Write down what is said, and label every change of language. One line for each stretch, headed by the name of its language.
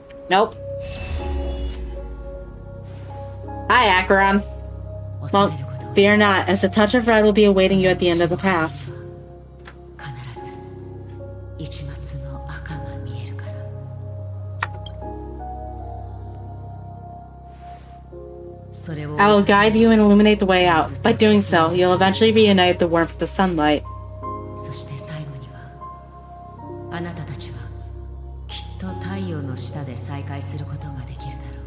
English: Nope. Hi, Acheron. Well, fear not, as the touch of red will be awaiting you at the end of the path.
Japanese: 必ず一末の赤が見えるから。
English: I will guide you and illuminate the way out. By doing so, you'll eventually reunite the warmth of the sunlight.
Japanese: そして最後にはあなたたちはきっと太陽の下で再会することができるだろう。